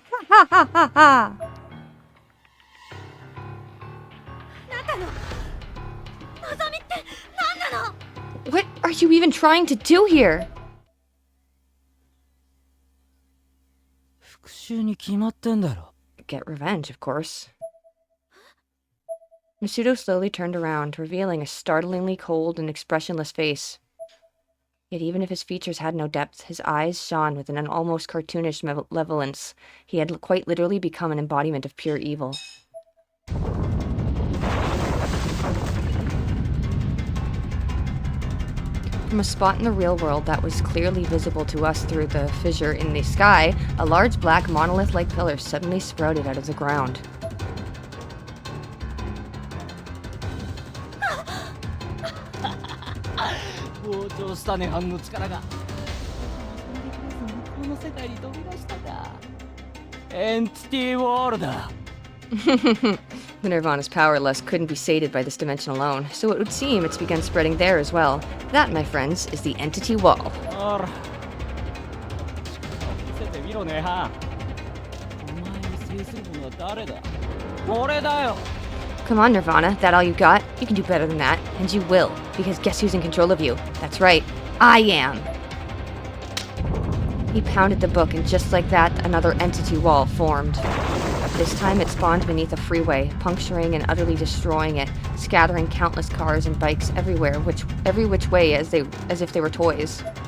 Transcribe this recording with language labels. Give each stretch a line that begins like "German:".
Japanese: あなたの望みって何なの。
English: What are you even trying to do here?
Japanese: 復讐に決まってんだろ。
English: Get revenge, of course. Masudo slowly turned around, revealing a startlingly cold and expressionless face. Yet even if his features had no depth, his eyes shone with an almost cartoonish malevolence. He had quite literally become an embodiment of pure evil. From a spot in the real world that was clearly visible to us through the fissure in the sky, a large black monolith-like pillar suddenly sprouted out of the ground.
Japanese: 膨張した涅槃の力が向こうの世界に飛び出したか。エンティティウォールだ。
English: The Nirvana's power lust couldn't be sated by this dimension alone, so it would seem it's begun spreading there as well. That, my friends, is the entity wall.
Japanese: ほら、力を見せてみろ涅槃。お前を制する者は誰だ。俺だよ。
English: Come on, Nirvana, that all you got? You can do better than that, and you will, because guess who's in control of you? That's right, I am! He pounded the book, and just like that, another entity wall formed. This time it spawned beneath a freeway, puncturing and utterly destroying it, scattering countless cars and bikes everywhere, every which way as if they were toys.